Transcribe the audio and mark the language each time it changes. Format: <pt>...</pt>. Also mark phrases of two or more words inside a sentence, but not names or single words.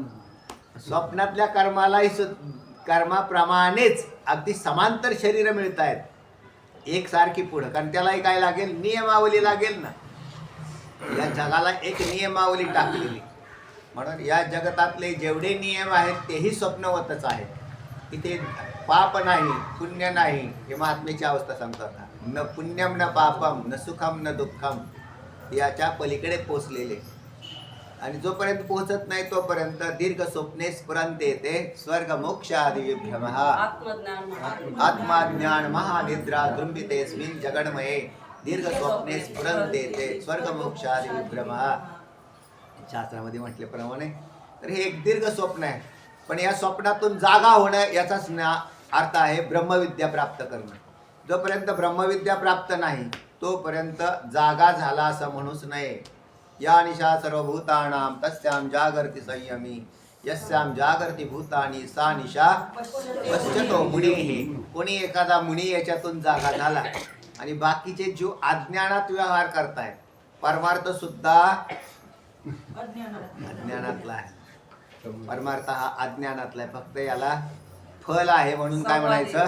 <mr>स्वप्नातल्या कर्माप्रमाणेच अगदी समांतर शरीर मिळत आहेत, एकसारखी पुढं. कारण त्यालाही काय लागेल? नियमावली लागेल ना. या जगाला एक नियमावली टाकलेली. म्हणून या जगतातले जेवढे नियम आहेत तेही स्वप्नवतच आहेत. इथे पाप नाही, पुण्य नाही, हे महात्म्याची अवस्था सांगतात.</mr> <sa>न पुण्यम न पापम न सुखम न दुःखम,</sa> <mr>याच्या पलीकडे पोचलेले. आणि जोपर्यंत पोहोचत नाही तोपर्यंत</mr> <sa>दीर्घ स्वप्ने स्फुरंते येते स्वर्ग मोक्ष आदी विभ्रम. आत्मज्ञान महानिद्रा दृंबितेस्मिन् जगन्मये दीर्घ स्वप्ने स्फुरंते येते स्वर्ग मोक्ष आदी विभ्रम.</sa> <mr>शास्त्रामध्ये म्हटल्याप्रमाणे तर हे एक दीर्घ स्वप्न आहे. पण या स्वप्नातून जागा होणं याचाच अर्थ आहे ब्रह्मविद्या प्राप्त करणं. जोपर्यंत ब्रह्मविद्या प्राप्त नाही तोपर्यंत जागा झाला असं म्हणूच नये.</mr> <sa>या निशा सर्वभूतानां तस्यां जागर्ति संयमी यस्यां जागर्ति भूतानी सा निशा पश्यतो मुनीः.</sa> <mr>कोणी एखादा मुनी याच्यातून जागा झाला. आणि बाकीचे जीव अज्ञानात व्यवहार करतायत. परमार्थ सुद्धा अज्ञानातला आहे. परमार्थ हा अज्ञानातला आहे. फक्त याला फल आहे म्हणून काय म्हणायचं?</mr>